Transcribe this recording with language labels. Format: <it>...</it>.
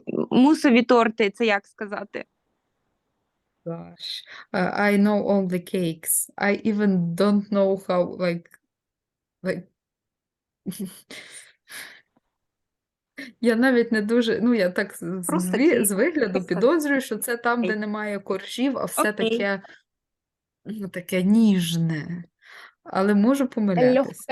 <uk>Мусові торти, це як сказати?</uk> <en>Gosh, I know all the cakes. I even don't know how, like,</en> <uk>я навіть не дуже, ну, я так Просто кейк. з вигляду Просто підозрюю, що це там, де Кейк. немає коржів, а все Окей. таке, ну, таке ніжне. Але можу помилятися.</uk>